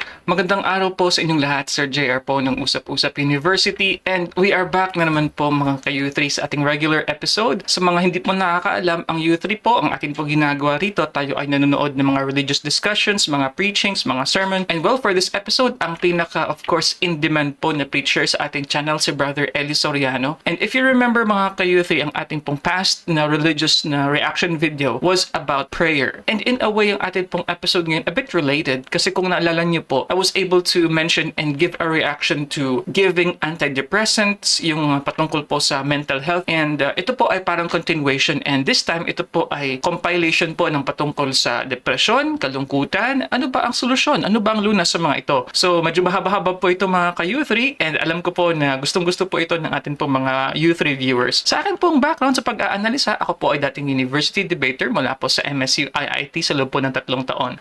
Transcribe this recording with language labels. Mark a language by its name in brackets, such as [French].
[Filipino] Magandang araw po sa inyong lahat, Sir JR po ng Usap-Usap University, [English] and we are back [Filipino] na naman po mga ka-U3 sa ating regular episode. Sa mga hindi po nakakaalam, ang U3 po, ang atin po ginagawa rito, tayo ay nanonood ng mga religious discussions, mga preachings, mga sermon, and well, for this episode, ang pinaka, of course, in-demand po na preacher sa ating channel, si Brother Eli Soriano. [English] And if you remember [Filipino] mga ka-U3, ang ating pong past na religious na reaction video [English] was about prayer. [Filipino] And in a way, ang ating pong episode ngayon, a bit related, kasi kung naalala niyo po, [English] I was able to mention and give a reaction to giving antidepressants, [Filipino] yung patungkol po sa mental health. And ito po ay parang continuation. And this time, ito po ay compilation po ng patungkol sa depression, kalungkutan. Ano ba ang solusyon? Ano ba ang lunas sa mga ito? So, medyo mahaba-haba po ito mga ka-U3. And alam ko po na gustong-gusto po ito ng atin pong mga U3 viewers. Sa akin pong background sa pag-aanalisa, ako po ay dating university debater mula po sa MSU IIT sa loob po ng 3 taon.